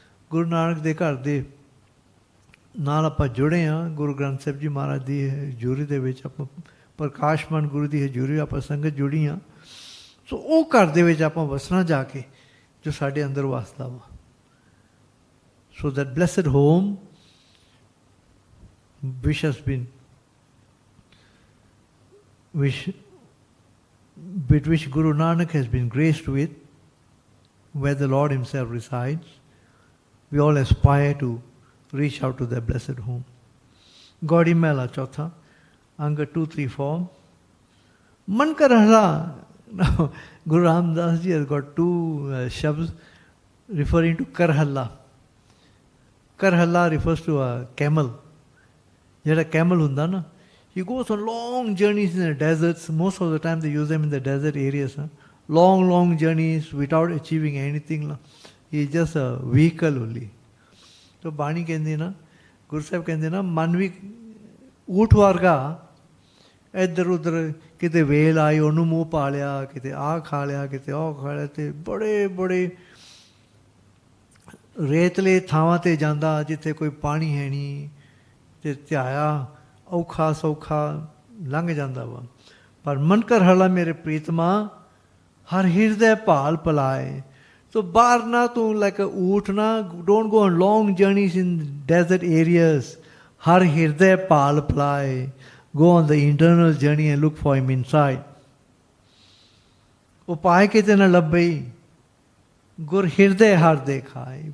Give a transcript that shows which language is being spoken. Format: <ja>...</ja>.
<pa>ਗੁਰੂ ਨਾਨਕ ਦੇ ਘਰ ਦੇ ਨਾਲ ਆਪਾਂ ਜੁੜੇ ਹਾਂ। ਗੁਰੂ ਗ੍ਰੰਥ ਸਾਹਿਬ ਜੀ ਮਹਾਰਾਜ ਦੀ ਹਜ਼ੂਰੀ ਦੇ ਵਿੱਚ ਆਪਾਂ, ਪ੍ਰਕਾਸ਼ਮਾਨ ਗੁਰੂ ਦੀ ਹਜ਼ੂਰੀ ਆਪਾਂ ਸੰਗਤ ਜੁੜੀ ਹਾਂ। ਸੋ ਉਹ ਘਰ ਦੇ ਵਿੱਚ ਆਪਾਂ ਵਸਣਾ ਜਾ ਕੇ, ਜੋ ਸਾਡੇ ਅੰਦਰ ਵਸਦਾ ਵਾ।</pa> <en>So that blessed home which has been, with which Guru Nanak has been graced with, where the Lord himself resides, we all aspire to reach out to that blessed home. Gaudi Mela Chautha, Anga 234. Man ka rahla. Now, Guru Ramdas ji has got two shabds referring to Karhalla. Karhalla refers to a camel.</en> <pa>ਜਿਹੜਾ Camel ਹੁੰਦਾ ਨਾ,</pa> <en>he goes on long journeys in the deserts. Most of the time they use them in the desert areas. Long journeys without achieving anything. He is just a vehicle only.</en> <pa>So ਬਾਣੀ ਕਹਿੰਦੀ ਨਾ, ਗੁਰੂ ਸਾਹਿਬ ਕਹਿੰਦੇ ਨਾ, ਮਨ ਵੀ ਊਠ ਵਰਗਾ ਇੱਧਰ ਉੱਧਰ, ਕਿਤੇ ਵੇਲ ਆਈ ਉਹਨੂੰ ਮੂੰਹ ਪਾ ਲਿਆ, ਕਿਤੇ ਆਹ ਖਾ ਲਿਆ, ਕਿਤੇ ਉਹ ਖਾ ਲਿਆ, ਤੇ ਬੜੇ ਰੇਤਲੇ ਥਾਵਾਂ 'ਤੇ ਜਾਂਦਾ ਜਿੱਥੇ ਕੋਈ ਪਾਣੀ ਹੈ ਨਹੀਂ, ਤੇ ਧਿਆਇਆ ਔਖਾ ਸੌਖਾ ਲੰਘ ਜਾਂਦਾ ਵਾ। ਪਰ ਮਨ ਕਰ ਹਲਾ ਮੇਰੇ ਪ੍ਰੀਤਮਾ, ਹਰ ਹਿਰਦੇ ਭਾਲ ਪਲਾਏ।</pa> <en>So</en> <pa>ਬਾਹਰ ਨਾ ਤੂੰ ਲਾਈਕ ਊਠ ਨਾ,</pa> <en>don't go on long journeys in desert areas.</en> <pa>ਹਰ ਹਿਰਦੇ ਭਾਲ ਪਲਾਏ।</pa> <en>Go on the internal journey and look for him inside.</en> <pa>ਉਹ ਪਾਏ ਕਿਤੇ ਨਾ ਲੱਭੇ, ਗੁਰ ਹਿਰਦੇ ਹਰ ਦੇਖਾਏ।</pa>